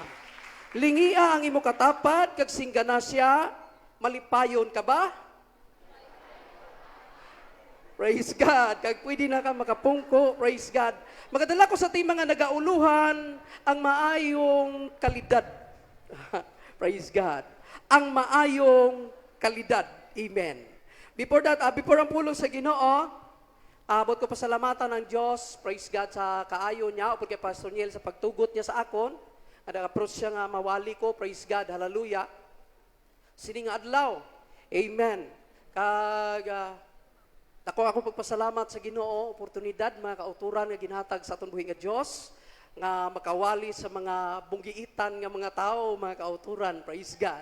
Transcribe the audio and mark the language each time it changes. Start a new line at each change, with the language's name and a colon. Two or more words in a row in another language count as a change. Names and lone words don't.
Hiligaynon: Lingia ang imo katapat, kag singgana siya, malipayon ka ba?
English: Praise God.
Hiligaynon: Kag pwede na ka makapungko.
English: Praise God.
Hiligaynon: Magadala ko sa ating mga nagauluhan ang maayong kalidad.
English: Praise God.
Hiligaynon: Ang maayong kalidad. Amen.
English: Before that, before
Hiligaynon: ang pulong sa Ginoo, abot ko pasalamatan ng Diyos,
English: praise God,
Hiligaynon: sa kaayo niya, o kay Pastor Niel sa pagtugot niya sa akon, at approach siya nga mawali ko,
English: praise God, hallelujah.
Hiligaynon: Sining adlaw, amen. Ako pagpasalamat sa Ginoo, oportunidad, mga kauturan nga ginhatag sa atong buhi nga Diyos, nga makawali sa mga bunggiitan nga mga tao, mga kauturan,
English: praise God.